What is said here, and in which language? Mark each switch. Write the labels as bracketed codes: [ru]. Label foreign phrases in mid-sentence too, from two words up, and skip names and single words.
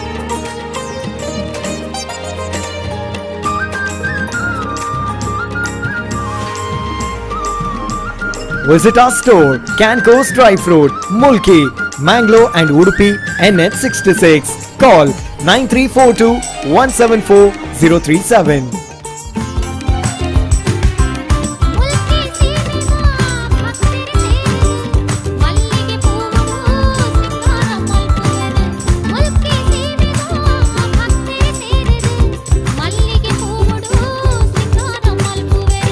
[en] Visit our store, Canco's Dry Fruit, Mulki, Manglo and Udupi, NH66. Call 9342 174 037. [tcy] ಮುಲ್ಕಿ ಸೀಮೆನ ಭಕ್ತರಿಗೆ ಮಲ್ಲಿಗೆ ಪೂವು ಸಿಂಗಾರ ಮಲ್ಪುವೆರು. ಮುಲ್ಕಿ ಸೀಮೆನ ಭಕ್ತರಿಗೆ ಮಲ್ಲಿಗೆ ಪೂವು ಸಿಂಗಾರ ಮಲ್ಪುವೆರು.